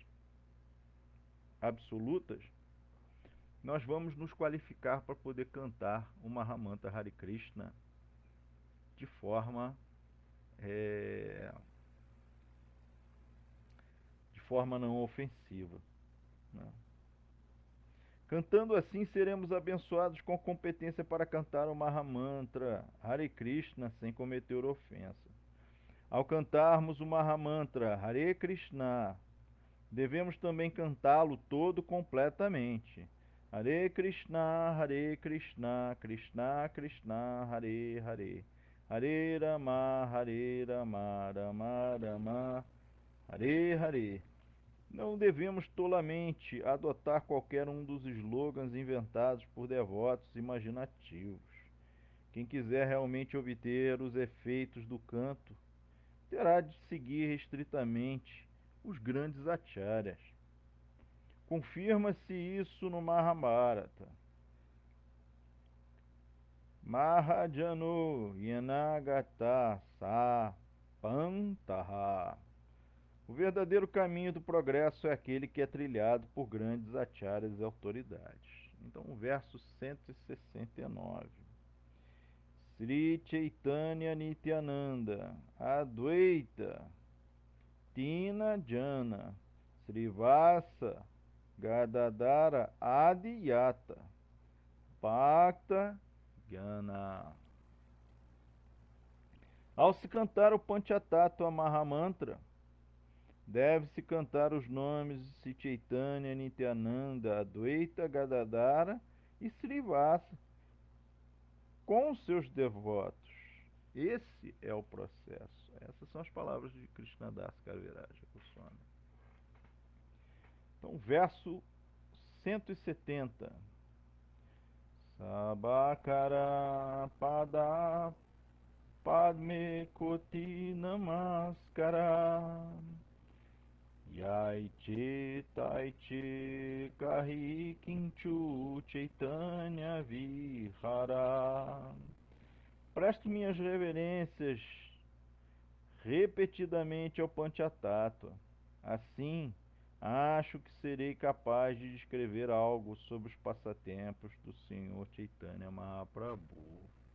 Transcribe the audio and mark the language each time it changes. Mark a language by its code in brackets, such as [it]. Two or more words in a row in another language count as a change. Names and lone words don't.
[pt] absolutas, nós vamos nos qualificar para poder cantar o Mahamanta Hare Krishna de forma não ofensiva, né? Cantando assim, seremos abençoados com competência para cantar o Mahamantra Hare Krishna sem cometer ofensa. Ao cantarmos o Mahamantra Hare Krishna, devemos também cantá-lo todo completamente. Hare Krishna, Krishna Krishna, Hare Hare. Hare Rama, Rama Rama, Hare Hare. Não devemos tolamente adotar qualquer um dos slogans inventados por devotos imaginativos. Quem quiser realmente obter os efeitos do canto, terá de seguir restritamente os grandes acharyas. Confirma-se isso no Mahabharata. [sa] महाजनो येन गतः स पन्थाः. [pt] O verdadeiro caminho do progresso é aquele que é trilhado por grandes acharyas e autoridades. Então, o verso 169. [bn] শ্রী চৈতন্য নিত্যানন্দ অদ্বৈত তিন জন শ্রীবাস গদাধর আদিযত ভক্ত জন. [pt] Ao se cantar o Panchatattva Mahamantra, deve-se cantar os nomes de Sri Chaitanya Nityananda Advaita Gadadara e Srivasa com seus devotos. Esse é o processo. Essas são as palavras de Krishnadas Kaviraja Goswami. Então, verso 170. [bn] সবাকার পাদ পদ্মে কোটি নমস্কার যৈছে তৈছে কহি কিছু চৈতন্য বিহার. [pt] Presto minhas reverências repetidamente ao Panchatattva. Assim, acho que serei capaz de descrever algo sobre os passatempos do Senhor Chaitanya Mahaprabhu.